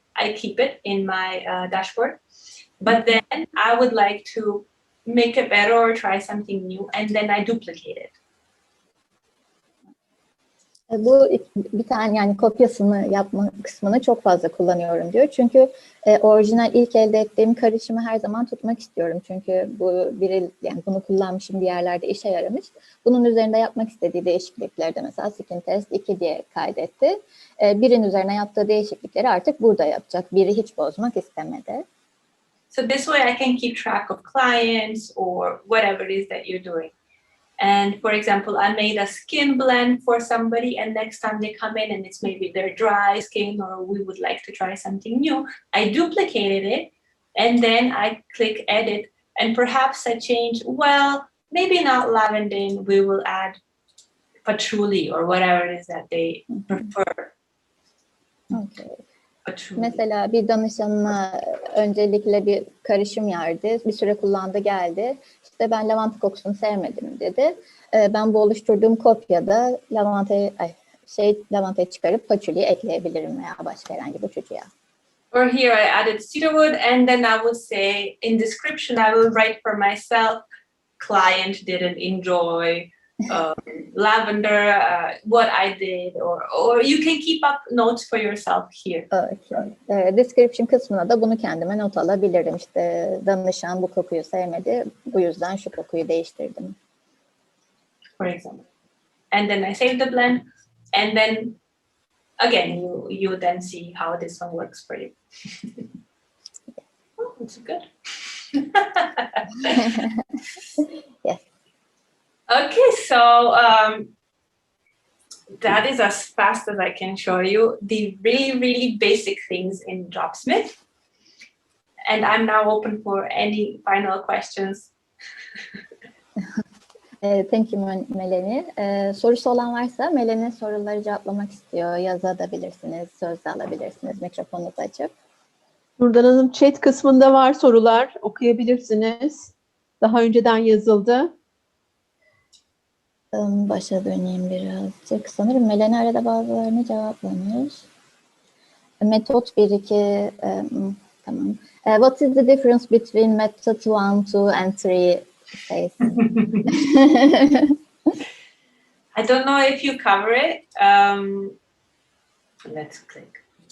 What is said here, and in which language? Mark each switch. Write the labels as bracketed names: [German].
[English] I keep it in my dashboard. But then I would like to make it better or try something new, and then I duplicate it. [Turkish] Bu bir tane yani kopyasını yapma kısmını çok fazla kullanıyorum diyor. Çünkü orijinal ilk elde ettiğim karışımı her zaman tutmak istiyorum. Çünkü yani bunu kullanmışım bir yerlerde işe yaramış. Bunun üzerinde yapmak istediği değişiklikleri de mesela Skin Test 2 diye kaydetti. Birin üzerine yaptığı değişiklikleri artık burada yapacak. Biri hiç bozmak istemedi. [English] So this way I can keep track of clients or whatever it is that you're doing. And for example, I made a skin blend for somebody, and next time they come in and it's maybe their dry skin or we would like to try something new, I duplicated it and then I click edit and perhaps I change, well, maybe not lavender, we will add patchouli or whatever it is that they prefer. Okay. [Turkish] Mesela bir danışanına öncelikle bir karışım yerdi. Bir süre kullandı geldi. İşte ben lavanta kokusunu sevmedim dedi. Ben bu oluşturduğum kopyada lavantayı çıkarıp patchouli ekleyebilirim veya başka herhangi bir uçucuya. [English] Or here I added cedarwood and then I would say in description I will write for myself, client didn't enjoy lavender, what I did, or you can keep up notes for yourself here. Okay. [Turkish] Description kısmına da bunu kendime not alabilirim. İşte danışan bu kokuyu sevmedi, bu yüzden şu kokuyu değiştirdim. [English] For example. And then I save the blend, and then again you then see how this one works for you. Oh, it's good. Yes. Okay, so that is as fast as I can show you the really basic things in Dropsmart. And I'm now open for any final questions. Thank you Melani. [Turkish] Sorusu olan varsa Melani soruları cevaplamak istiyor. Yazabilirsiniz, sözle alabilirsiniz mikrofonunuzu açıp. Nurdan Hanım chat kısmında var sorular, okuyabilirsiniz. daha önceden yazıldı? Başa döneyim birazcık. Sanırım Melani arada bazılarını cevaplamış. Metot 1-2, tamam. [English] What is the difference between method 1, 2 and 3 says? I don't know if you cover it. Let's click.